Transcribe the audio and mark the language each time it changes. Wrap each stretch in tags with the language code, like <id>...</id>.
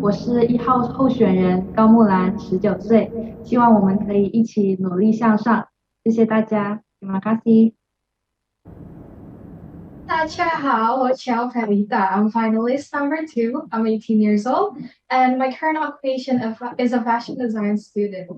<zh>我是1号候选人高木兰，19岁。希望我们可以一起努力向上。谢谢大家，</zh> <id>terima kasih.</id> <zh>大家好，我叫 Felita.</zh> <en>I'm finalist number 2. I'm 18 years old, and my current occupation is a fashion design student.</en>